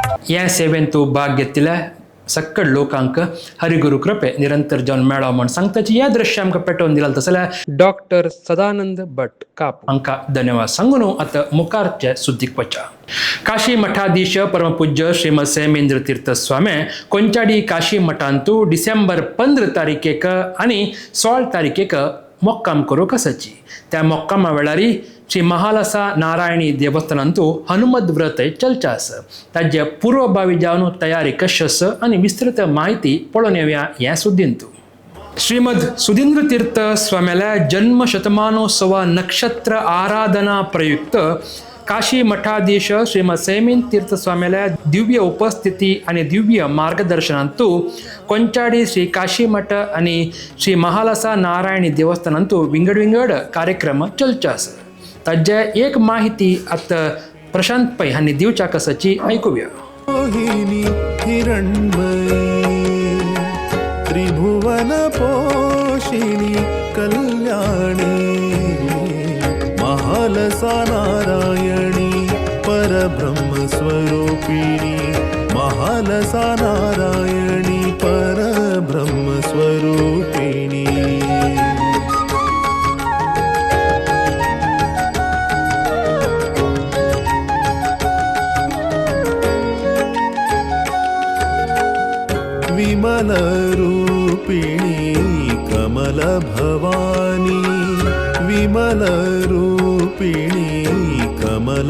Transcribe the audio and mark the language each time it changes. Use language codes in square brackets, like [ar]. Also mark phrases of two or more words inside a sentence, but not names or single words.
[kok] ह्या सेवेन तूं भाग घेतिल्ल्या सक्कड लोकांक हरिगुरू कृपे निरंतर जावन मेळो म्हण सांगताची ह्या दृश्य आमकां पेटोवन दिला तसल्या डॉक्टर सदानंद भट काप हांकां धन्यवाद सांगून आतां मुखारचे सुद्दीक वचा. काशी मठाधीश परमपूज्य श्रीमद सेमेंद्र तीर्थ स्वामी कोंचाडी काशी मठांतू डिसेंबर 15 तारीखेक आनी 16 तारीखेक मोक्काम करूंक आसाची. त्या मोक्कामा वेळारी श्री महालसा नारायणी देवस्थानांतू हनुमत व्रत चलचा आसा. ताजे पूर्वभावी जावन तयारी कशी आसा आनी विस्तृत माहिती पळोवन येवया ह्या सुद्दींतू. श्रीमद सुधींद्र तीर्थ स्वाम्याल्या जन्म शतमानोत्सव नक्षत्र आराधना प्रयुक्त काशी मठाधीश श्रीमद सेमीन तीर्थ स्वाम्याल्या दिव्य उपस्थिती आणि दिव्य मार्गदर्शनांतू कोंचाडी श्री काशी मठ आणि श्री महालसा नारायणी देवस्थानांतू विंगड कार्यक्रम चलचे आसा. ताजे एक माहिती आता प्रशांत पै हांणी दिवच्या कसाची ऐकुया. [sa] मोहिनी हिरण्मयी त्रिभुवन पोषिणी कल्याणी महालसा नारायणी परब्रह्म स्वरूपिणी महालसा नारायणी परब्रह्म स्वरूपिणी. विमल रूपिणी कमल भवानी विमल रूपिणी कमल